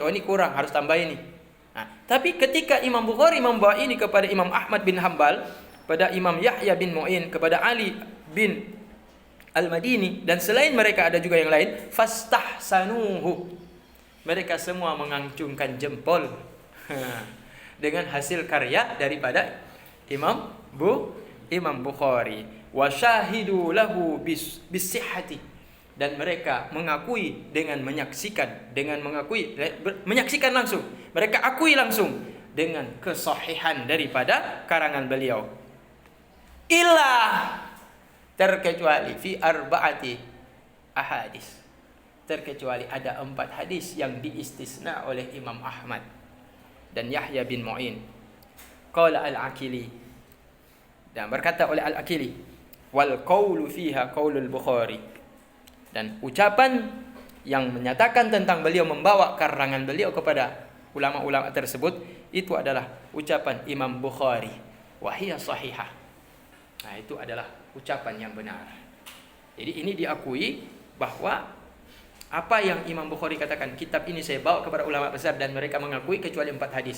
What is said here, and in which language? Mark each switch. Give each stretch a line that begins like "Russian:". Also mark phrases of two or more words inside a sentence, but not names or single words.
Indonesian: Oh ini kurang, harus tambah ini. Tapi ketika Imam Bukhari membawa ini kepada Imam Ahmad bin Hambal, pada Imam Yahya bin Mu'in, kepada Ali bin Al-Madini, dan selain mereka ada juga yang lain, fastahsanuhu. Mereka semua mengacungkan jempol dengan hasil karya daripada Imam Bukhari.
Arabic: وشهدوا له بصحته,
Indonesian: dan mereka mengakui dengan menyaksikan langsung. Mereka akui langsung dengan kesahihan daripada karangan beliau. Terkecuali
Arabic: في أربعة أحاديث,
Indonesian: terkecuali ada 4 hadis yang diistisna oleh Imam Ahmad dan Yahya bin Mu'in.
Arabic: قال العقيلي,
Indonesian: dan berkata oleh al-Aqili,
Arabic: والقول فيها قول البخاري,
Indonesian: dan ucapan yang menyatakan tentang beliau membawa karangan beliau kepada ulama-ulama tersebut itu adalah ucapan Imam Bukhari,
Arabic: وهي صحيحة.
Indonesian: Itu adalah ucapan yang benar. Jadi ini diakui bahwa apa yang Imam Bukhari katakan, kitab ini saya bawa kepada ulama besar dan mereka mengakui kecuali 4 hadis.